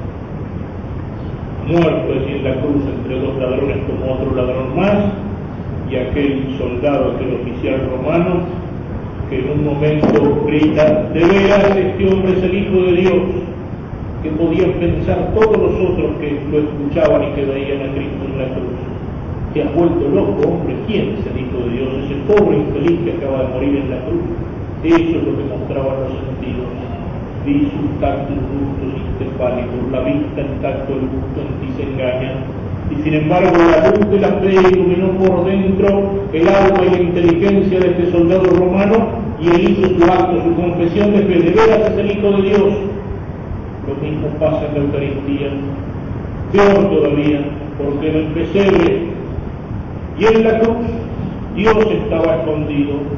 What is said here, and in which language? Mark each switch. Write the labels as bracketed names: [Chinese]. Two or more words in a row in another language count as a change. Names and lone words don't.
[Spanish] muerto allí en la cruz entre dos ladrones como otro ladrón más, y aquel soldado, aquel oficial romano, que en un momento grita: de veras este hombre es el Hijo de Dios. Que podían pensar todos los otros que lo escuchaban y que veían a Cristo en la cruz: te has vuelto loco, hombre, ¿quién es el Hijo de Dios? Ese pobre infeliz que acaba de morir en la cruz. Eso es lo que mostraban los sentidos: visus, [Latin] tactus, gustus, intefálicos. [Spanish] La vista, el tacto, el gusto en ti se engañan. Y sin embargo la luz de la fe iluminó por dentro el alma y la inteligencia de este soldado romano, y él hizo su acto, su confesión de fe: de veras es el Hijo de Dios. Lo mismo pasa en la Eucaristía, peor todavía, porque en el pesebre y en la cruz Dios estaba escondido.